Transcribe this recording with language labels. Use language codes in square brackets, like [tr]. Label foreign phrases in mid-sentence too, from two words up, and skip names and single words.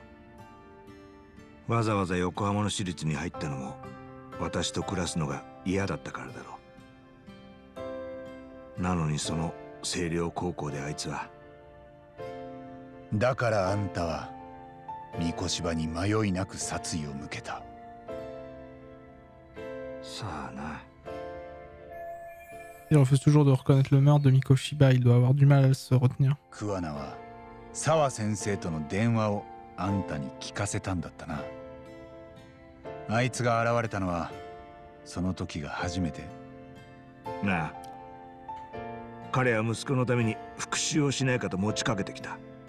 [ja] わざわざ横浜の私立に入ったのも私と暮らすのが嫌だったからだろう。なのにその星稜高校であいつは。だからあんたは三越場に迷いなく殺意を向けた。さあな。 [fr] Il refuse toujours de reconnaître le meurtre de Mikoshiba. Il doit avoir du mal à se retenir. [ja] 桑名は沢先生との電話をあんたに聞かせたんだったな。あいつが現れたのはその時が初めて。なあ、彼は息子のために復讐をしないかと持ちかけてきた。